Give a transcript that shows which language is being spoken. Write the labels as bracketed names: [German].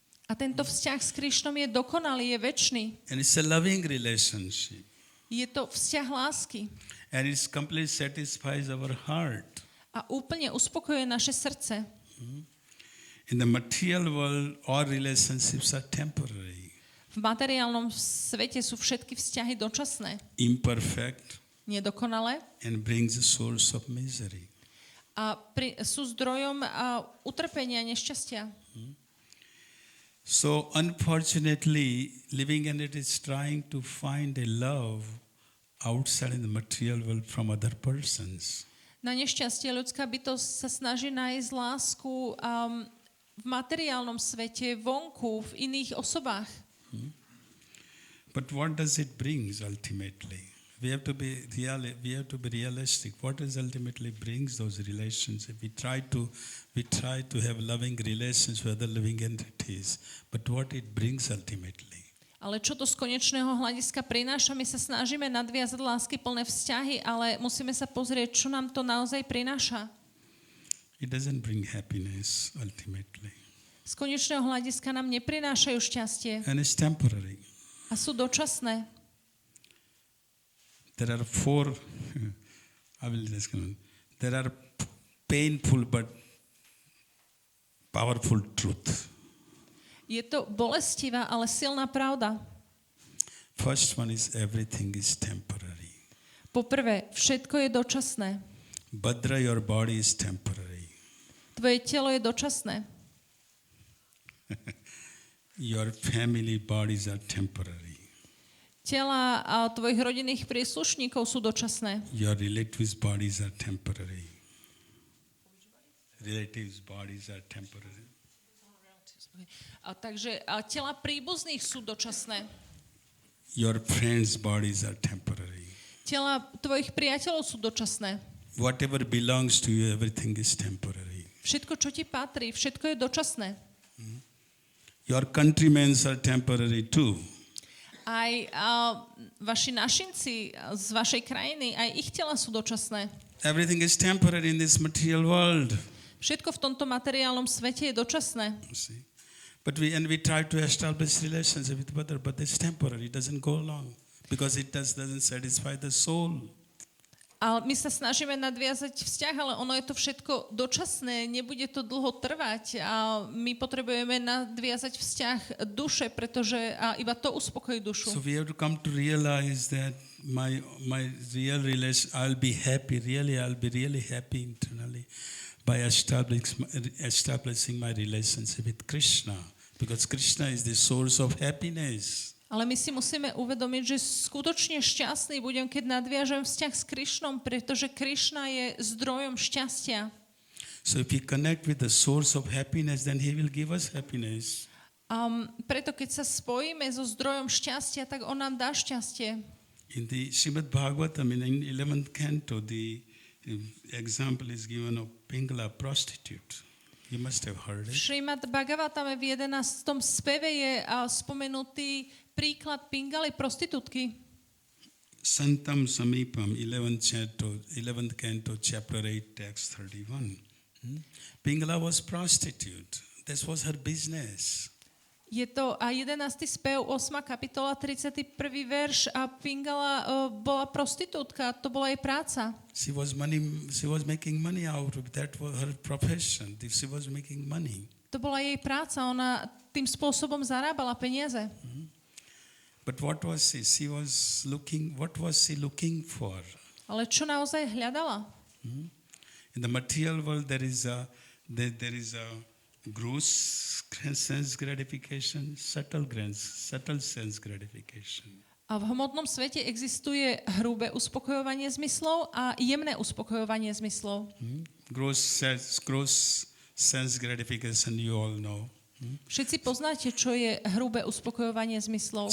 [Slovak] A tento vzťah s Krišnom je dokonalý, je večný. [English] And it's a loving relationship. [Slovak] Je to vzťah lásky. [English] And it completely satisfies our heart. [Slovak] A úplne uspokojuje naše srdce. [English] In the material world, all relationships are temporary, [Slovak] V materiálnom svete sú všetky vzťahy dočasné, [English] imperfect, [Slovak] nedokonalé [English] and brings a source of misery. [Slovak] a sú zdrojom utrpenia, nešťastia. [English] So unfortunately, living entity is trying to find a love outside in the material world from other persons. [Slovak] Na nešťastie ľudská bytosť sa snaží nájsť lásku v materiálnom svete, vonku, v iných osobách. [English] But what does it bring ultimately? We have to be realistic. What does ultimately brings those relations? We try to have loving relations with other living entities, but what it brings ultimately? [Slovak] Ale čo to z konečného hľadiska prináša? My sa snažíme nadviazať láskyplné vzťahy, ale musíme sa pozrieť, čo nám to naozaj prináša. [English] It doesn't bring happiness ultimately. [Slovak] Z konečného hľadiska nám neprinášajú šťastie [English] And it's temporary. [Slovak] a sú dočasné. [English] There are there are painful but powerful truth. [Slovak] Je to bolestivá, ale silná pravda. [English] First one is everything is temporary. [Slovak] Poprvé, všetko je dočasné. [English] Bhadra, your body is temporary. [Slovak] Tvoje telo je dočasné. [English] Your family bodies are temporary. [Slovak] Tela tvojich rodinných príslušníkov sú dočasné. [English] Your relatives' bodies are temporary. Relatives' bodies are temporary. [Slovak] Takže tela príbuzných sú dočasné. [English] Your friends' bodies are temporary. [Slovak] Tela tvojich priateľov sú dočasné. [English] Whatever belongs to you, everything is temporary. [Slovak] Všetko, čo ti patrí, všetko je dočasné. [English] Your countrymen are temporary too. [Slovak] Aj vaši našinci z vašej krajiny, aj ich tela sú dočasné. [English] Everything is temporary in this material world. [Slovak] Všetko v tomto materiálnom svete je dočasné. [English] You see? But we try to establish relationship with brother, but it's temporary. It doesn't go long because it doesn't satisfy the soul. [Slovak] Ale my sa snažíme nadviazať vzťah, ale ono je to všetko dočasné, nebude to dlho trvať a my potrebujeme nadviazať vzťah duše, pretože iba to uspokojí dušu. [English] So we have to come to realize that my real relation, I'll be really happy internally by establishing my relationship with Krishna, because Krishna is the source of happiness. [Slovak] Ale my si musíme uvedomiť, že skutočne šťastný budem, keď nadviažem vzťah s Krišnom, pretože Krišna je zdrojom šťastia. [English] So if we connect with the source of happiness, then he will give us happiness. [Slovak] Preto keď sa spojíme so zdrojom šťastia, tak on nám dá šťastie. [English] In the Srimad Bhagavatam, in 11th canto, the example is given of Pingala prostitute. You must have heard [Slovak] V [English] it. [Slovak] Srimad Bhagavatame v 11. speve je spomenutý príklad Pingaly prostitútky. [English] Santam Samipam, 11th canto, chapter 8, text 31. Pingala was prostitute. This was her business. [Slovak] Je to a 11. spev, 8. kapitola, 31. verš a Pingala bola prostitútka, to bola jej práca. [English] She was making money out of that was her profession. She was making money. [Slovak] To bola jej práca, ona tým spôsobom zarábala peniaze. [English] But what was she? What was she looking for? [Slovak] Ale čo naozaj hľadala? [English] In the material world, there is a gross sense gratification, subtle sense gratification. [Slovak] A v hmotnom svete existuje hrubé uspokojovanie zmyslov a jemné uspokojovanie zmyslov. [English] Gross sense gratification, you all know. [Slovak] Všetci poznáte, čo je hrubé uspokojovanie zmyslov.